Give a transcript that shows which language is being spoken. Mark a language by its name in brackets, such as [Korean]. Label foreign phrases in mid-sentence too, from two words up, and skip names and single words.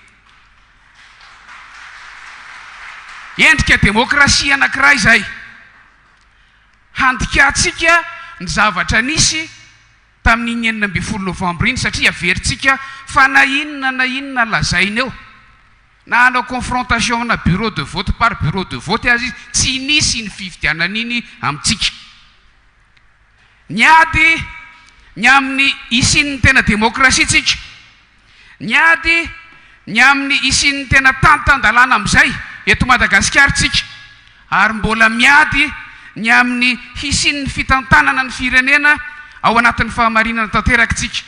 [Malagasy] Endrika demokrasia anankiray izay. Handikatsika ny zavatra nisy tamin'ny 9 Novambra iny satria averintsika fa na inona lazaina eo na hanao confrontation na [French] bureau de vote par bureau de vote [Malagasy] azy izy tsy nisy ny fifidianana iny amintsika. Niady ny amin'ny isin'ny tena demokrasia tsika, niady ny amin'ny isin'ny tena tantan-dalàna amin'izay eto Madagasikara tsika, ary mbola miady ny amin'ny isin'ny fitantanana ny firenena ao anatin'ny fahamarinana tanteraka tsika.